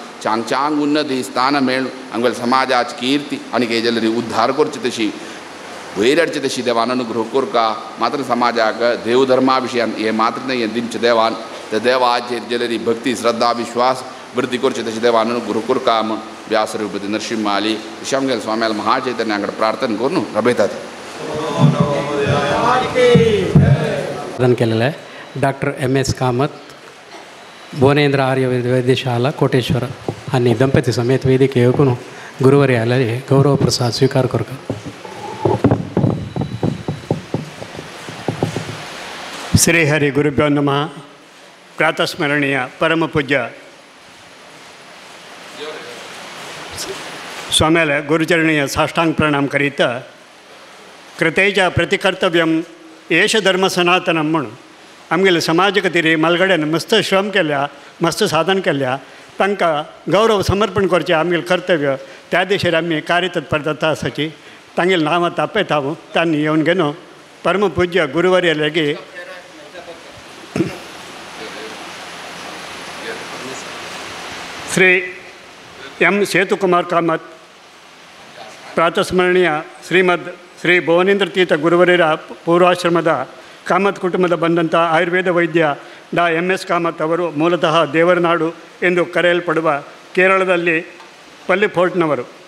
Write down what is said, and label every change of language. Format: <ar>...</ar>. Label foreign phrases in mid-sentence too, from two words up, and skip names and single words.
<kok>चांग उन्नती स्थान मेळून आमगेल्या समाजाची किर्ती आनी काही जाल्यारी उद्धार करचे तशी वैरडचे तशी देवान अनुग्रह कोर का मात्र समाजाक देवधर्मा विशयान हे मात्र नाही दिनचे देवान त्या देवाचे जलेरी भक्ती श्रद्धा विश्वास वृद्धी करचे तशी देवान अनुग्रह कोर का म्हण व्यासरूपती नरसिंह आली श्यामगेल स्वाम्याला महाचैतन्यांकडे प्रार्थना करून रबेतात.</kok> <mr>केलेलं आहे डॉक्टर MS कामत भुवनेंद्र आर्य वैद्यशाला कोटेश्वर आणि ದಂಪತಿ समेत ವೇದಿಕೆ येऊन गुरुवर्याला गौरव प्रसाद स्वीकार करू.</mr> <kn>ಶ್ರೀಹರಿ ಗುರುಭ್ಯೋ ನಮಃ. ಪ್ರಾತಸ್ಮರಣೀಯ ಪರಮಪೂಜ್ಯ</kn> <kok>स्वाम्याला गुरुचरणीय साष्टांग प्रणाम करीत कृतेच्या प्रतिकर्तव्यम येश धर्म सनातनम म्हणून आमगेले समाज खातीर मलगड्यान मस्त श्रम केल्या मस्त साधन केल्या तांकां गौरव समर्पण करचें आमगेलें कर्तव्य त्या दिशेर आमी कार्यतत्पर जाता आसाची तांगेलें नांवां तापयत हांव तांणी येवन घेवन परमपूज्य गुरुवर्य लेगीत</kok> <kn>ಶ್ರೀ ಎಂ ಸೇತುಕುಮಾರ್ ಕಾಮತ್ ಪ್ರಾತಸ್ಮರಣೀಯ ಶ್ರೀ ಭುವನೇಂದ್ರ ತೀರ್ಥ ಗುರುವರ್ಯರ ಪೂರ್ವಾಶ್ರಮದ ಕಾಮತ್ ಕುಟುಂಬದ ಬಂದಂಥ ಆಯುರ್ವೇದ ವೈದ್ಯ ಡಾ MS ಕಾಮತ್ ಅವರು ಮೂಲತಃ ದೇವರನಾಡು ಎಂದು ಕರೆಯಲ್ಪಡುವ ಕೇರಳದಲ್ಲಿ ಪಲ್ಲಿಫೋರ್ಟ್ನವರು.</kn>